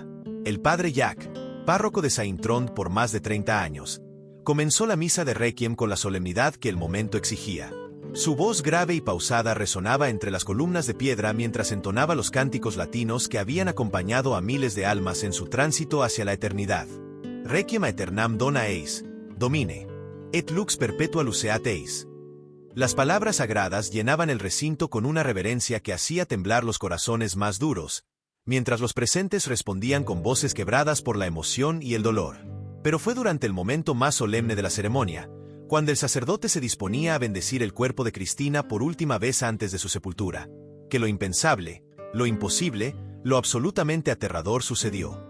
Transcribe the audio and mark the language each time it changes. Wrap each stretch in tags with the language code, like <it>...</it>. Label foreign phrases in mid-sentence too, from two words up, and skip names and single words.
<es>El padre Jack, párroco de Saint-Trond por más de 30 años, comenzó la misa de Requiem con la solemnidad que el momento exigía. Su voz grave y pausada resonaba entre las columnas de piedra mientras entonaba los cánticos latinos que habían acompañado a miles de almas en su tránsito hacia la eternidad.</es> <la>Requiem aeternam dona eis, Domine, et lux perpetua luceat eis.</la> <es>Las palabras sagradas llenaban el recinto con una reverencia que hacía temblar los corazones más duros, mientras los presentes respondían con voces quebradas por la emoción y el dolor. Pero fue durante el momento más solemne de la ceremonia, cuando el sacerdote se disponía a bendecir el cuerpo de Cristina por última vez antes de su sepultura, que lo impensable, lo imposible, lo absolutamente aterrador sucedió.</es>